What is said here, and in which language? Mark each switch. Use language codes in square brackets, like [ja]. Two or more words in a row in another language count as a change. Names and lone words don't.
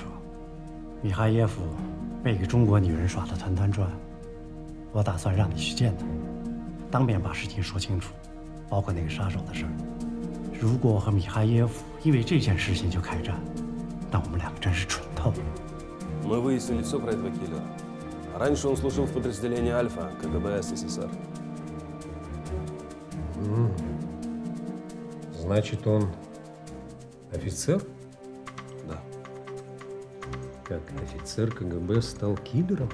[zh] 米哈耶夫被一个中国女人耍得团团转，我打算让你去见他，当面把事情说清楚，包括那个杀手的事儿。如果我和米哈耶夫因为这件事情就开战，那我们两个真是蠢透了。 [ru] Мы выяснили все про этого киллера. Раньше он служил в подразделении Альфа КГБ СССР. Значит, он офицер? Да. Как офицер КГБ стал киллером?